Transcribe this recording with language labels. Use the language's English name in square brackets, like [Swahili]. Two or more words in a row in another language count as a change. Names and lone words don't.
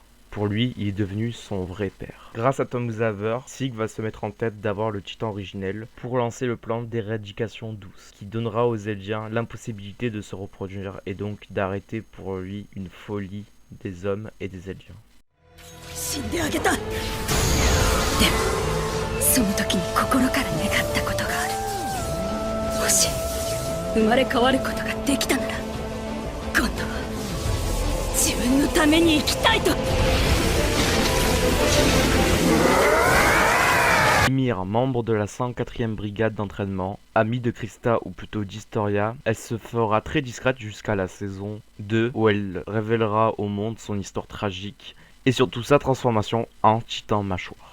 [French] Pour lui, il est devenu son vrai père. Grâce à Tom Xaver, Sig va se mettre en tête d'avoir le titan originel pour lancer le plan d'éradication douce, qui donnera aux Eldiens l'impossibilité de se reproduire et donc d'arrêter pour lui une folie des hommes et des Eldiens. [Japanese] その時に心から願ったことがある。もし生まれ変わることができたなら、今度は自分のために生きたいと。 [French] Ymir, membre de la 104e brigade d'entraînement, amie de Krista ou plutôt d'Historia, elle se fera très discrète jusqu'à la saison 2 où elle révélera au monde son histoire tragique et surtout sa transformation en titan mâchoire.